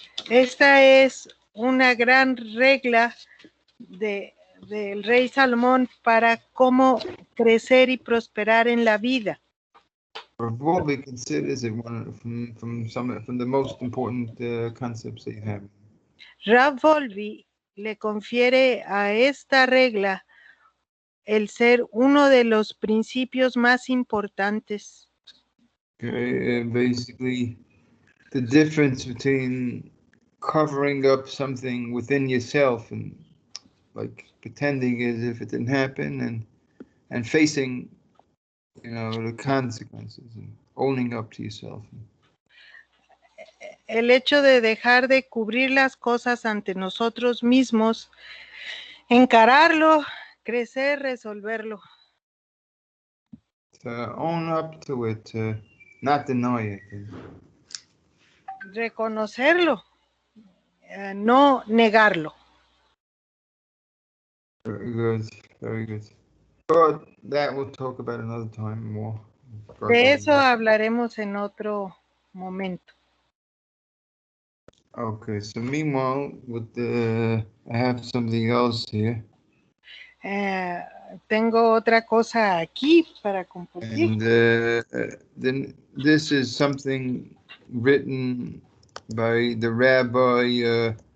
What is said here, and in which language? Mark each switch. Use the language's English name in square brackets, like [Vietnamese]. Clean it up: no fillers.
[Spanish] Esta es una gran regla del rey Salomón para cómo crecer y prosperar en la vida. [English] Probably considers it one from the most important concepts that you have. [Spanish] Rav Volvi le confiere a esta regla el ser uno de los principios más importantes. [English] Okay, basically, the difference between covering up something within yourself and like pretending as if it didn't happen, and facing, the consequences and owning up to yourself. [Spanish] El hecho de dejar de cubrir las cosas ante nosotros mismos, encararlo, crecer, resolverlo. [English] To own up to it, to not deny it. [Spanish] Reconocerlo, no negarlo. [English] Very good, very good. But that we'll talk about another time more. [Spanish] De eso hablaremos en otro momento. [English] Okay, so meanwhile, I have something else here. [Spanish] Tengo otra cosa aquí para compartir. [English] And then this is something written by the rabbi.